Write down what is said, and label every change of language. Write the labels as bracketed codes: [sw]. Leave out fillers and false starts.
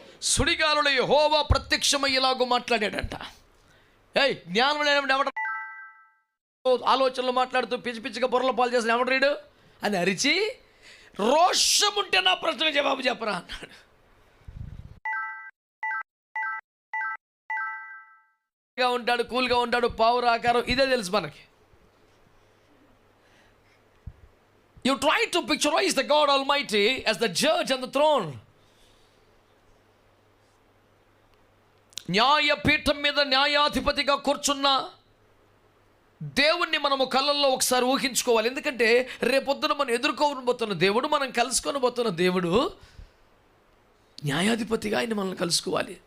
[te] సుడిగాలులో యెహోవా ప్రత్యక్షమై ఇలాగో మాట్లాడాడంట. ఏయ్, జ్ఞానం లేనప్పుడు ఎవడ ఆలోచనలు మాట్లాడుతూ పిచ్చి పిచ్చిగా బుర్రల పాలు చేసిన ఎవడు రీడు అని అరిచి, రోషం ఉంటే నా ప్రశ్నకు జవాబు చెప్పరా అన్నాడు. ఉంటాడు, కూల్గా ఉంటాడు, పావురాకారం, ఇదే తెలుసు మనకి. [en] You try to picturize the God Almighty as the judge on the throne. [te] న్యాయపీఠం మీద న్యాయాధిపతిగా కూర్చున్న దేవుణ్ణి మనము కళ్ళల్లో ఒకసారి ఊహించుకోవాలి. ఎందుకంటే రేపొద్దున మనం ఎదుర్కోబోతున్న దేవుడు, మనం కలుసుకొని పోతున్న దేవుడు న్యాయాధిపతిగా ఆయన మనల్ని కలుసుకోవాలి.